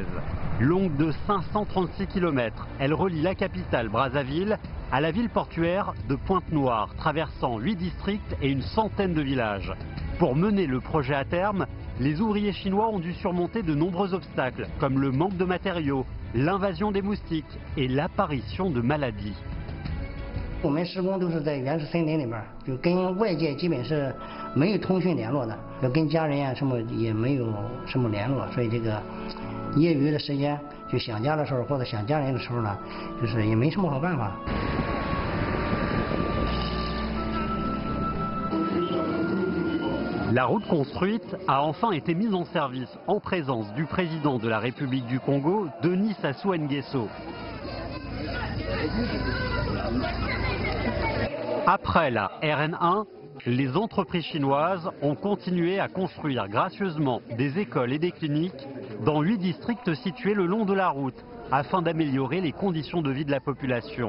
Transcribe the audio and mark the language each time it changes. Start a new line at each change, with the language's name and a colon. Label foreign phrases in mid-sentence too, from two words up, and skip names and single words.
French: Longue de 536 km, elle relie la capitale Brazzaville à la ville portuaire de Pointe-Noire, traversant 8 districts et une centaine de villages. Pour mener le projet à terme, les ouvriers chinois ont dû surmonter de nombreux obstacles, comme le manque de matériaux, l'invasion des moustiques et l'apparition de maladies.
Chinese: 我们施工都是在原始森林里面，就跟外界基本是没有通讯联络的，就跟家人呀什么也没有什么联络，所以这个业余的时间就想家的时候或者想家人的时候呢，就是也没什么好办法。
French: La route construite a enfin été mise en service en présence du président de la République du Congo, Denis Sassou Nguesso. Après la RN1, les entreprises chinoises ont continué à construire gracieusement des écoles et des cliniques dans 8 districts situés le long de la route afin d'améliorer les conditions de vie de la population.